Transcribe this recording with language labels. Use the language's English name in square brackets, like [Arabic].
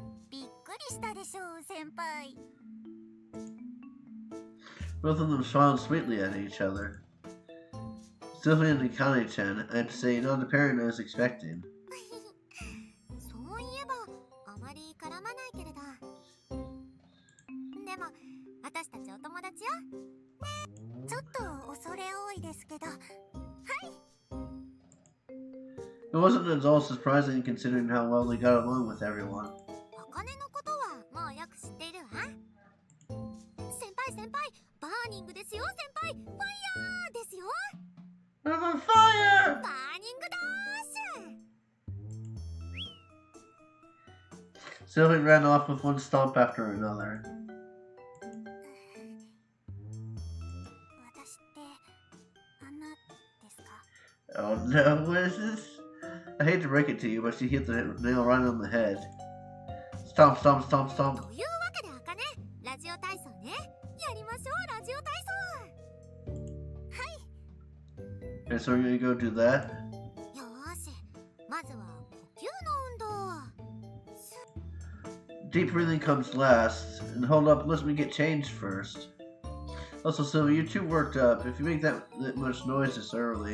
[Japanese] びっくりしたでしょう、先輩。 [English] Both of them smiled sweetly at each other. Sylvie and Akane-chan, I have to say, not the pairing I was expecting. [Japanese] そういえばあまり絡まないけれど。でも私たちお友達よ。ちょっと恐れ多いですけど。はい。 [English] It wasn't at all surprising considering how well they got along with everyone. [Japanese] 茜のことはもうよく知っているわ。先輩、バーニングですよ、先輩。ファイヤーですよ。 [English] I'm on fire! [Japanese] バーニングダッシュ。 [English] Sylvie ran off with one stomp after another. [Japanese] 私って穴ですか？ [English] Oh no, what is this? I hate to break it to you, but she hit the nail right on the head. Stomp, stomp, stomp, stomp. [Japanese] というわけで茜、ラジオ体操ね。やりましょう、ラジオ体操。は [English] Okay, so we're gonna go do that. [Japanese] よーし、まずは呼吸の運動。 [English] Deep breathing comes last. And hold up, let me get changed first. Also, Sylvia, you're too worked up. If you make that much noise this early.